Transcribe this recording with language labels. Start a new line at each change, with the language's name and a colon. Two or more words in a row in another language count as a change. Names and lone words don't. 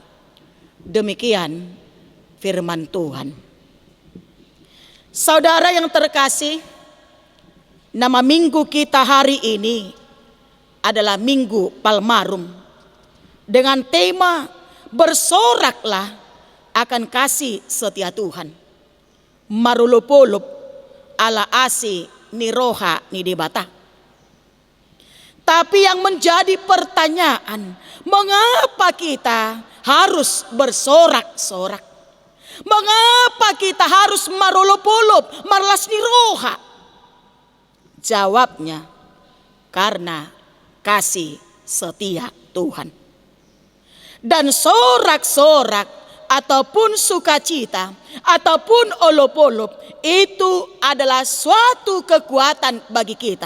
Indonesian: Demikian firman Tuhan. Saudara yang terkasih, nama minggu kita hari ini adalah Minggu Palmarum, dengan tema bersoraklah akan kasih setia Tuhan.
Batak Toba: Marulupulup ala asi niroha nidibata.
Indonesian: Tapi yang menjadi pertanyaan, mengapa kita harus bersorak-sorak? Mengapa kita harus
Batak Toba: marulupulup, marlas niroha?
Indonesian: Jawabnya, karena kasih setia Tuhan. Dan sorak-sorak ataupun sukacita ataupun olop-olop itu adalah suatu kekuatan bagi kita.